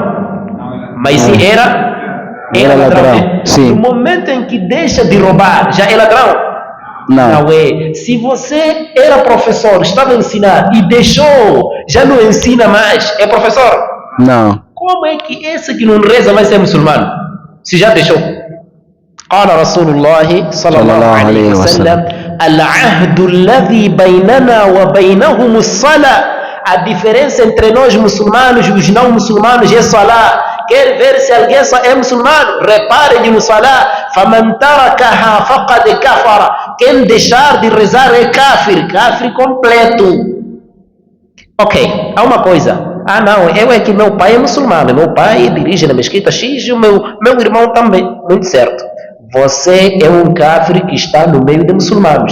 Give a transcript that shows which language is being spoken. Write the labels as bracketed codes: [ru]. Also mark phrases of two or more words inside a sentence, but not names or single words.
[pt] Mas se era ladrão. Sim. No momento em que deixa de roubar, já é ladrão? Não é. Se você era professor, estava a ensinar e deixou, já não ensina mais, é professor? Não. Como é que esse que não reza vai ser muçulmano? Se já deixou. [ar] قال رسول الله صلى الله عليه وسلم العهد الذي بيننا وبينهم الصلاة. [pt] A diferença entre nós muçulmanos e os não muçulmanos é salah. Quer ver se alguém só é muçulmano? Repare no salah. [ar] فَمَنْ تَرَكَهَا فَقَدْ كَفَرَ. [pt] Quem deixar de rezar é kafir. Kafir completo. Ok, há uma coisa. Não, eu é que meu pai é muçulmano. Meu pai dirige na mesquita X e o meu irmão também. Muito certo. Você é um kafir que está no meio de muçulmanos.